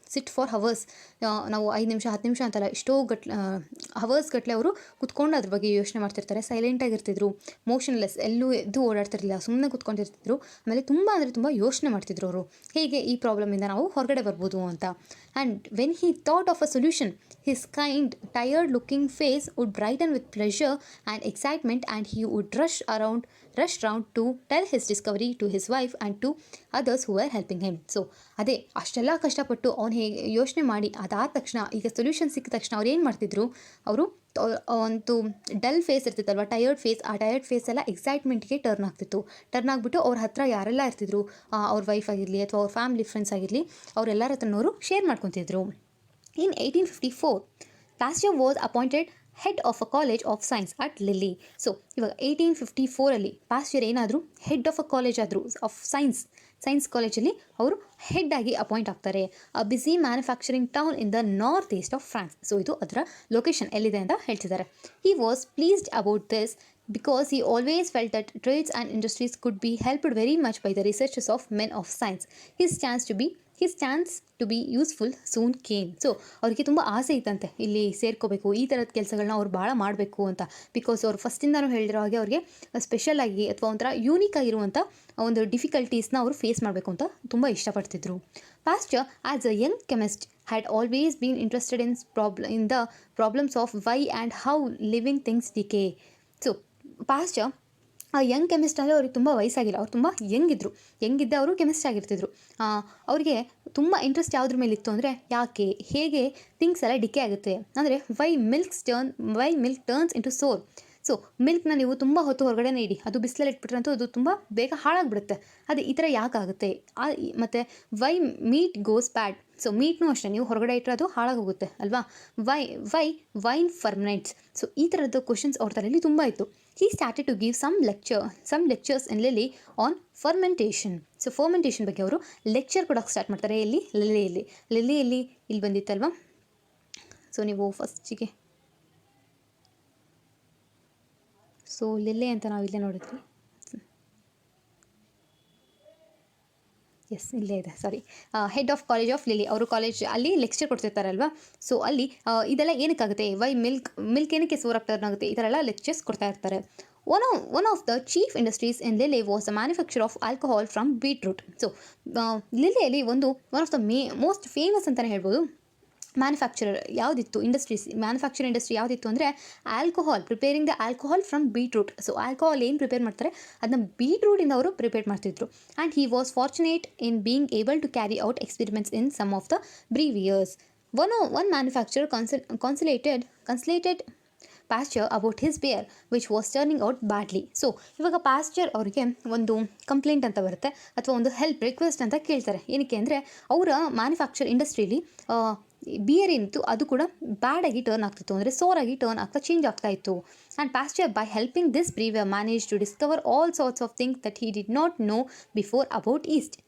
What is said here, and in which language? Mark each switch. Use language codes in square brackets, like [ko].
[en] sit for hours, [kn] ನಾವು 5 ನಿಮಿಷ 10 ನಿಮಿಷ ಅಂತಲ್ಲ, ಎಷ್ಟೋ ಹವರ್ಸ್ ಗಟ್ಟಲೆ ಅವರು ಕೂತ್ಕೊಂಡು ಅದ್ರ ಬಗ್ಗೆ ಯೋಚನೆ ಮಾಡ್ತಿರ್ತಾರೆ. ಸೈಲೆಂಟಾಗಿರ್ತಿದ್ರು, ಮೋಷನ್ಲೆಸ್, ಎಲ್ಲೂ ಎದ್ದು ಓಡಾಡ್ತಿರಲಿಲ್ಲ, ಸುಮ್ಮನೆ ಕೂತ್ಕೊಂಡಿರ್ತಿದ್ರು. ಆಮೇಲೆ ತುಂಬ ಅಂದರೆ ತುಂಬ ಯೋಚನೆ ಮಾಡ್ತಿದ್ರು ಅವರು, ಹೇಗೆ ಈ ಪ್ರಾಬ್ಲಮಿಂದ ನಾವು ಹೊರಗಡೆ ಬರ್ಬೋದು ಅಂತ. [en] And when he thought of a solution, his kind, tired-looking face would brighten with pleasure and excitement, and he would rush round to tell his discovery to his wife and to others who were helping him. [kn] So ಅದೇ ಅಷ್ಟೆಲ್ಲ ಕಷ್ಟಪಟ್ಟು ಅವ್ನು ಹೇಗೆ ಯೋಚನೆ ಮಾಡಿ ಅದಾದ ತಕ್ಷಣ, ಈಗ ಸೊಲ್ಯೂಷನ್ ಸಿಕ್ಕ ತಕ್ಷಣ ಅವ್ರು ಏನು ಮಾಡ್ತಿದ್ರು, ಅವರು ಒಂದು ಡಲ್ ಫೇಸ್ ಇರ್ತಿತ್ತಲ್ವ, ಟಯರ್ಡ್ ಫೇಸ್, ಆ ಟಯರ್ಡ್ ಫೇಸ್ ಎಲ್ಲ ಎಕ್ಸೈಟ್ಮೆಂಟ್ಗೆ ಟರ್ನ್ ಆಗಿಬಿಟ್ಟು ಅವ್ರ ಹತ್ರ ಯಾರೆಲ್ಲ ಇರ್ತಿದ್ರು, ಅವ್ರ ವೈಫ್ ಆಗಿರಲಿ ಅಥವಾ ಅವ್ರ ಫ್ಯಾಮಿಲಿ ಫ್ರೆಂಡ್ಸ್ ಆಗಿರಲಿ, ಅವರೆಲ್ಲರ ಹತ್ರನವರು share ಮಾಡ್ಕೊತಿದ್ರು. [en] In 1854, Pasture was appointed head of a college of science at Lille. [kn] So ಇವಾಗ 1854 ಪಾಸ್ಚರ್ ಏನಾದರೂ ಹೆಡ್ ಆಫ್ ಅ ಕಾಲೇಜ್ ಆದರು ಆಫ್ ಸೈನ್ಸ್ ಕಾಲೇಜಲ್ಲಿ ಅವರು ಹೆಡ್ ಆಗಿ ಅಪಾಯಿಂಟ್ ಆಗ್ತಾರೆ. [en] A busy manufacturing town in the north east of France. [kn] So ಇದು ಅದರ location ಎಲ್ಲಿದೆ ಅಂತ ಹೇಳ್ತಿದ್ದಾರೆ. [en] He was pleased about this because he always felt that trades and industries could be helped very much by the researches of men of science. His chance to be useful soon came. [kn] So ಅವ್ರಿಗೆ ತುಂಬ ಆಸೆ ಇತ್ತಂತೆ ಇಲ್ಲಿ ಸೇರ್ಕೋಬೇಕು, ಈ ಥರದ ಕೆಲಸಗಳನ್ನ ಅವ್ರು ಭಾಳ ಮಾಡಬೇಕು ಅಂತ. ಬಿಕಾಸ್ ಅವ್ರು ಫಸ್ಟಿಂದನೂ ಹೇಳಿರೋ ಹಾಗೆ ಅವ್ರಿಗೆ ಸ್ಪೆಷಲಾಗಿ ಅಥವಾ ಒಂಥರ ಯೂನಿಕ್ ಆಗಿರುವಂಥ ಒಂದು ಡಿಫಿಕಲ್ಟೀಸ್ನ ಅವರು ಫೇಸ್ ಮಾಡಬೇಕು ಅಂತ ತುಂಬ ಇಷ್ಟಪಡ್ತಿದ್ರು. [en] Pasture, as a young chemist, had always been interested in the problems of why and how living things decay. [kn] So Pasteur ಆ ಯಂಗ್ ಕೆಮಿಸ್ಟ್ ಅಂದರೆ ಅವ್ರಿಗೆ ತುಂಬ ವಯಸ್ಸಾಗಿಲ್ಲ, ಅವ್ರು ತುಂಬ ಯಂಗಿದ್ದೆ ಅವರು ಕೆಮಿಸ್ಟ್ ಆಗಿರ್ತಿದ್ರು. ಅವ್ರಿಗೆ ತುಂಬ ಇಂಟ್ರೆಸ್ಟ್ ಯಾವುದ್ರ ಮೇಲೆ ಇತ್ತು ಅಂದರೆ, ಯಾಕೆ ಹೇಗೆ ಥಿಂಗ್ಸ್ ಎಲ್ಲ ಡಿಕೆ ಆಗುತ್ತೆ, ಅಂದರೆ [en] Why milk turns into sour. [kn] So ಮಿಲ್ಕ್ನ ನೀವು ತುಂಬ ಹೊತ್ತು ಹೊರಗಡೆನೇ ಇಡಿ, ಅದು ಬಿಸಿಲಲ್ಲಿ ಇಟ್ಬಿಟ್ರಂತೂ ಅದು ತುಂಬ ಬೇಗ ಹಾಳಾಗಿಬಿಡುತ್ತೆ. ಅದು ಈ ಥರ ಯಾಕಾಗುತ್ತೆ, ಮತ್ತು [en] Why meat goes bad. [kn] ಸೊ ಮೀಟ್ನೂ ಅಷ್ಟೇ, ನೀವು ಹೊರಗಡೆ ಇಟ್ಟರೆ ಅದು ಹಾಳಾಗೋಗುತ್ತೆ ಅಲ್ವಾ. [en] Wine ferments. [kn] ಸೊ ಈ ಥರದ್ದು ಕ್ವಶನ್ಸ್ ಅವ್ರ ತಲೆಯಲ್ಲಿ ತುಂಬ ಇತ್ತು. [en] He started to give some lectures in Lille on fermentation. [kn] So fermentation ಬಗ್ಗೆ ಅವರು ಲೆಕ್ಚರ್ ಕೊಡೋಕ್ಕೆ ಸ್ಟಾರ್ಟ್ ಮಾಡ್ತಾರೆ. ಲಿಲ್ಲಿಯಲ್ಲಿ ಇಲ್ಲಿ ಬಂದಿತ್ತಲ್ವ. ಸೊ ನೀವು ಫಸ್ಟಿಗೆ ಲಿಲ್ಲೆ ಅಂತ ನಾವು ಇಲ್ಲೇ ನೋಡಿದ್ವಿ. ಇಲ್ಲೇ ಇದೆ, ಸಾರಿ. Head of college of lily, ಅವರು ಕಾಲೇಜ್ ಅಲ್ಲಿ ಲೆಕ್ಚರ್ ಕೊಡ್ತಿರ್ತಾರಲ್ವ. ಸೊ ಅಲ್ಲಿ ಇದೆಲ್ಲ ಏನಕ್ಕಾಗುತ್ತೆ, ವೈ ಮಿಲ್ಕ್ ಏನಕ್ಕೆ ಸೋರ್ ಟರ್ನ್ ಆಗುತ್ತೆ, ಈ ಥರ ಎಲ್ಲ ಲೆಕ್ಚರ್ಸ್ ಕೊಡ್ತಾ ಇರ್ತಾರೆ. [en] One of the chief industries in Lille was the manufacture of alcohol from beetroot. [kn] So ಲಿಲ್ಲೆಯಲ್ಲಿ one of the most famous ಅಂತಲೇ ಹೇಳ್ಬೋದು ಮ್ಯಾನುಫ್ಯಾಕ್ಚರರ್ ಯಾವುದಿತ್ತು, ಮ್ಯಾನುಫ್ಯಾಕ್ಚರ್ ಇಂಡಸ್ಟ್ರಿ ಯಾವುದಿತ್ತು ಅಂದರೆ [en] Preparing the alcohol from beetroot. [kn] So alcohol ಏನು prepare ಮಾಡ್ತಾರೆ ಅದನ್ನ ಬೀಟ್ರೂಟಿಂದ ಅವರು prepare ಮಾಡ್ತಿದ್ರು. [en] And he was fortunate in being able to carry out experiments in some of the breweries. One manufacturer consulted Pasture about his beer which was turning out badly. [kn] So ಇವಾಗ Pasteur ಅವರಿಗೆ ಒಂದು complaint ಅಂತ ಬರುತ್ತೆ ಅಥವಾ ಒಂದು help request ಅಂತ ಕೇಳ್ತಾರೆ. ಏನಕ್ಕೆ ಅಂದರೆ ಅವರ ಮ್ಯಾನುಫ್ಯಾಕ್ಚರ್ ಇಂಡಸ್ಟ್ರೀಲಿ ಬಿಯರ್ ಏನಿತ್ತು ಅದು ಕೂಡ ಬ್ಯಾಡಾಗಿ ಟರ್ನ್ ಆಗ್ತಿತ್ತು, ಅಂದರೆ ಸೋರಾಗಿ ಟರ್ನ್ ಆಗ್ತಾ ಚೇಂಜ್ ಆಗ್ತಾ ಇತ್ತು. [en] And Pasteur by helping this brewer manage to discover all sorts of things that he did not know before about yeast.